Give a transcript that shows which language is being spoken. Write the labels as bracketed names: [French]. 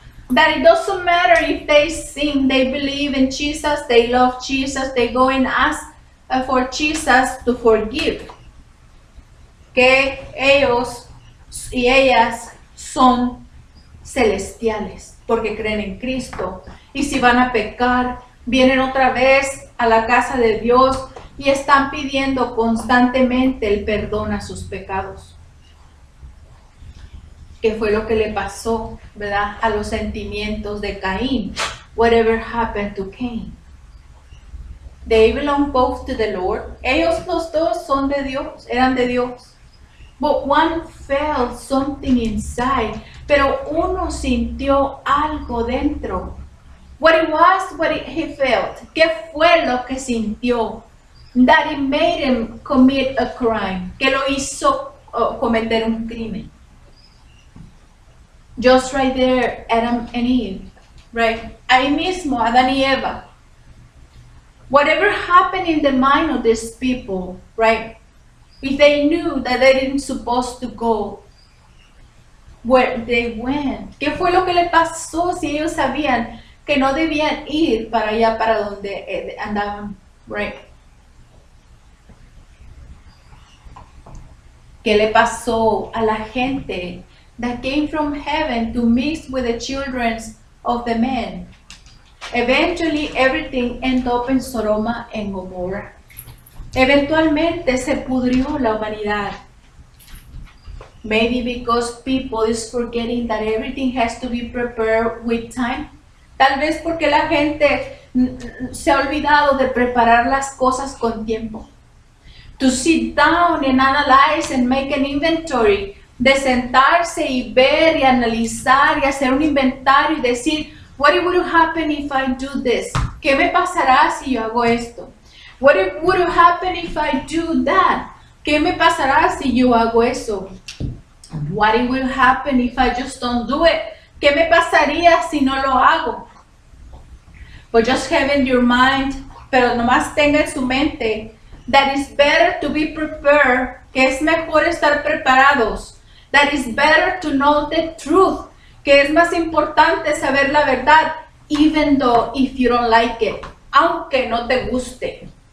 [English] That it doesn't matter if they sing, they believe in Jesus, they love Jesus, they go and ask for Jesus to forgive. [Spanish] Que ellos y ellas son celestiales porque creen en Cristo. Y si van a pecar, vienen otra vez a la casa de Dios y están pidiendo constantemente el perdón a sus pecados. Que fue lo que le pasó, ¿verdad?, a los sentimientos de Caín. [English] Whatever happened to Cain. They belong both to the Lord. [Spanish] Ellos los dos son de Dios, eran de Dios. [English] But one felt something inside. [Spanish] Pero uno sintió algo dentro. [English] What it was, he felt. [Spanish] ¿Qué fue lo que sintió? [English] That it made him commit a crime. [Spanish] Que lo hizo cometer un crimen. [English] Just right there, Adam and Eve, right? [Spanish] Ahí mismo, Adán y Eva. [English] Whatever happened in the mind of these people, right? If they knew that they didn't supposed to go where they went. [Spanish] ¿Qué fue lo que le pasó si ellos sabían que no debían ir para allá, para donde andaban, right? ¿Qué le pasó a la gente [English] that came from heaven to mix with the children of the men? Eventually, everything ended up in Sodoma and Gomorrah. [Spanish] Eventualmente se pudrió la humanidad. [English] Maybe because people is forgetting that everything has to be prepared with time. [Spanish] Tal vez porque la gente se ha olvidado de preparar las cosas con tiempo. [English] To sit down and analyze and make an inventory. [Spanish] De sentarse y ver y analizar y hacer un inventario y decir, [English] what would happen if I do this? [Spanish] ¿Qué me pasará si yo hago esto? [English] What would happen if I do that? [Spanish] ¿Qué me pasará si yo hago eso? [English] What would happen if I just don't do it? [Spanish] ¿Qué me pasaría si no lo hago? [English] But just have in your mind, [Spanish] pero nomás tenga en su mente, [English] that it's better to be prepared, [Spanish] que es mejor estar preparados. [English] That it's better to know the truth, [Spanish] que es más importante saber la verdad, [English] even though if you don't like it, [Spanish] aunque no te guste.